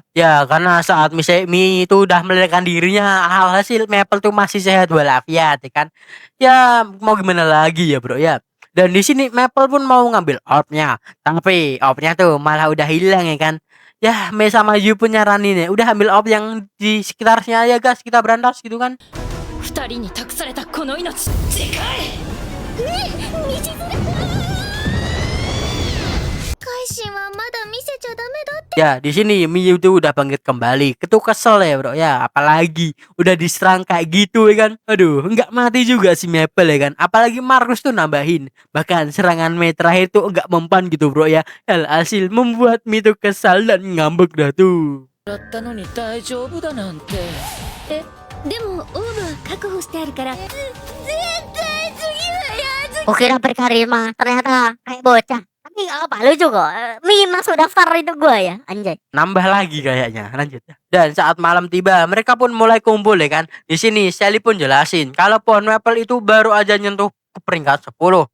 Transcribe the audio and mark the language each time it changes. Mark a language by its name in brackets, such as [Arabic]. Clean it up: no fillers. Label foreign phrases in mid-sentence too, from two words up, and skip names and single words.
[Indonesian] Ya karena saat Mi itu udah meledakkan dirinya, alhasil Maple tuh masih sehat walafiat ya kan. Ya mau gimana lagi ya bro ya. Dan di sini Maple pun mau ngambil orbnya, tapi orbnya tuh malah udah hilang ya kan. Ya Me sama Yu pun nyaranin ya, udah ambil orb yang di sekitarnya ya guys, kita berantas gitu kan. [Japanese] 二人に託されたこの命でかい改心はまだ見せちゃダメだって [Indonesian] Ya di sini Miyu tuh udah bangkit kembali. Ketuh kesel ya bro ya, apalagi udah diserang kayak gitu ya kan. Aduh nggak mati juga si Maple ya kan. Apalagi Markus tuh nambahin. Bahkan serangan Mei terakhir tuh nggak mempan gitu bro ya. Alhasil membuat Mi tuh kesal dan ngambek dah tuh. [Japanese] だったのに大丈夫だなんてでもオーブは確保してあるから [Indonesian] Kukira berkarisma, ternyata kayak bocah. Tapi gak apa, lucu kok. Mi masuk daftar itu gua ya, anjay. Nambah lagi kayaknya. Lanjut. Dan saat malam tiba, mereka pun mulai kumpul ya kan. Di sini Sally pun jelasin kalau pohon Maple itu baru aja nyentuh ke peringkat 10.